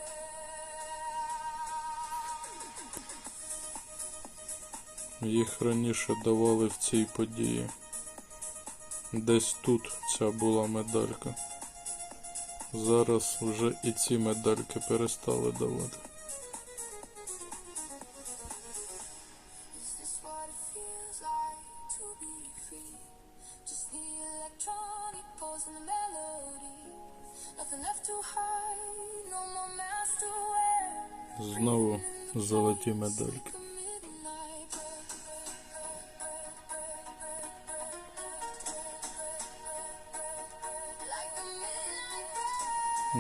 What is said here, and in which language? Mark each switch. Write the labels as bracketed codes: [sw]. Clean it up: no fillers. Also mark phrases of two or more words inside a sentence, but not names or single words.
[uk] Їх раніше давали в цій події. Десь тут ця була медалька. Зараз вже і ці медальки перестали давати. [en] Is this what it feels like to be free? Just the electronic pulse and the melody. Nothing left to hide, no more mask to wear. [uk] Знову золоті медальки. [en] Midnight like a midnight